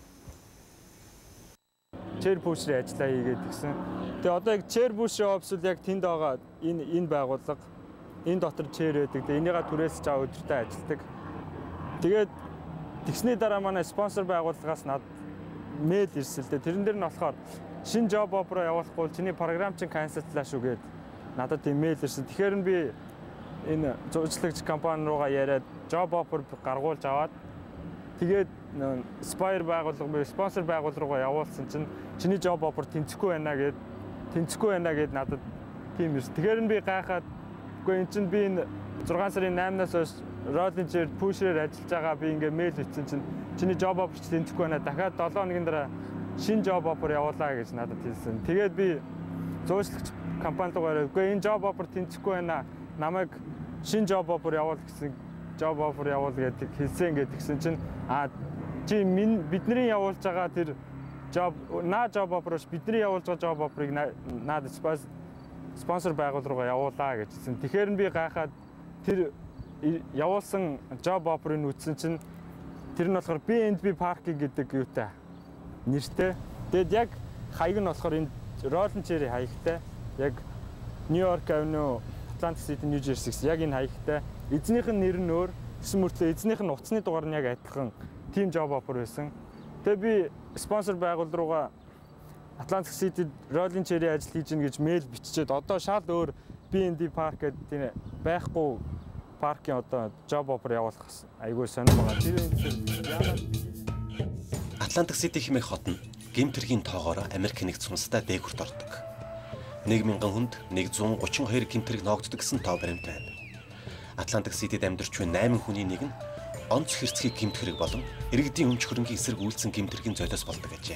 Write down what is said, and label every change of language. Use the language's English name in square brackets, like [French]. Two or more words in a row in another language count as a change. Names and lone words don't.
[English] Chair push- [Mongolian] ийн ажиллаа хийгээд гисэн. Тэгээ одоо яг [English] chair push- [Mongolian] ийн офис яг тэнд байгаа энэ байгууллага энэ дотор chair байдаг. Тэгээ энийгээ түрээсэж аваа өдөртөө ажилладаг. Тэгээд тэгсний дараа манай спонсор байгууллагаас надад мэйл ирсэн л дээ. Тэрэн дээр нь болохоор шинэ [English] job offer [Mongolian] явуулахгүй чиний програм чинь канселлаа шүү гэд надад тийм мэйл ирсэн. Тэгэхээр нь би энэ зурчлагч компани руугаа яриад [English] job offer [Mongolian] гаргуулж аваад тэгээд Spire байгууллага, спонсор байгууллага руугаа явуулсан чинь чиний [English] job offer [Mongolian] тэнцэхгүй байна гэд надад тийм ирсэн. Тэгэхээр нь би гайхаад үгүй эн чинь би энэ 6 сарын 8-наас хойш [English] Rolling Chair push- [Mongolian] ээр ажиллаж байгаа би ингээ мэйл хийсэн чинь чиний [English] job offer [Mongolian] тэнцэхгүй байна. Дахиад 7 хоногийн дараа шинэ [English] job offer [Mongolian] явуулаа гэж надад хэлсэн. Тэгээд би зуучлагч компанид гараад үгүй энэ [English] job offer [Mongolian] тэнцэхгүй байна. Намайг шинэ [English] job offer [Mongolian] явуул гэсэн [English] job offer [Mongolian] явуул гэдэг хэлсэн гэсэн чинь чи бидний явуулж байгаа тэр [English] job offer- [Mongolian] ш бидний явуулж байгаа [English] job offer- [Mongolian] ыг надад спонсор байгууллага руугаа явуулаа гэж хэлсэн. Тэгэхээр нь би гайхаад тэр явуулсан [English] job offer- [Mongolian] ыг үзсэн чинь тэр нь болохоор BNB Parking гэдэг юутай нэртэй. Тэгэд яг хаяг нь болохоор энэ Rolling Chair хаягтай. Яг New York Avenue, Atlantic City, New Jersey гэсэн яг энэ хаягтай. Эзнийх нь нэр нь өөр. Гэсэн мөртлөө эзнийх нь утасны дугаар нь яг адилхан [English] team job offer [Mongolian] байсан. Тэгээ би спонсор байгууллага руугаа Atlantic City Rolling Chair-ийн ажил хийж гин гэж мэйл биччихээд одоо шал өөр BNB Park гэдэг байхгүй паркийн одоо [English] job offer [Mongolian] явуулах айгүй сонир байгаа. Atlantic City хэмээх хот нь гэмтэргийн тоогоор Америк нэгдсэн улстай дээгүрт ордог. 1000 хүнд 132 гэмтэрэг ноогддог гэсэн тоо баримттай байна. Atlantic City-д амьдарч буй 8 хүний нэг нь онц хэрцгий гэмтэрэг болон иргэдийн өмч хөрөнгийн эсрэг үйлдсэн гэмтэргийн золиос болдог гэжээ.